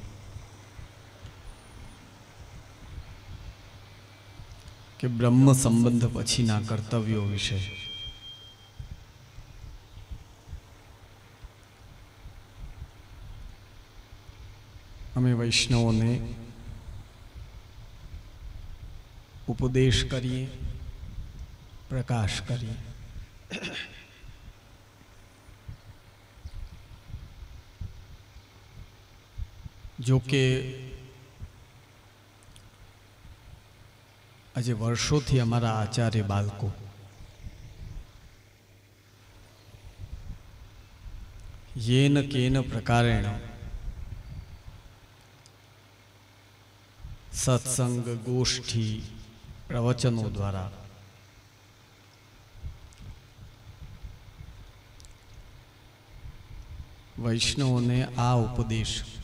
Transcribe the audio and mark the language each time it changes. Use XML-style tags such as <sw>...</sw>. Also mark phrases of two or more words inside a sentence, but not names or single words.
<gu>કે બ્રહ્મ સંબંધ પછીના કર્તવ્યો વિશે અમે વૈષ્ણવોને ઉપદેશ કરીએ, પ્રકાશ કરીએ. જો કે આજે વર્ષોથી અમારા આચાર્ય બાળકો</gu> <sa>येन केन प्रकारेण</sa> <gu>સત્સંગ ગોષ્ઠી પ્રવચનો દ્વારા વૈષ્ણવોને આ ઉપદેશ</gu>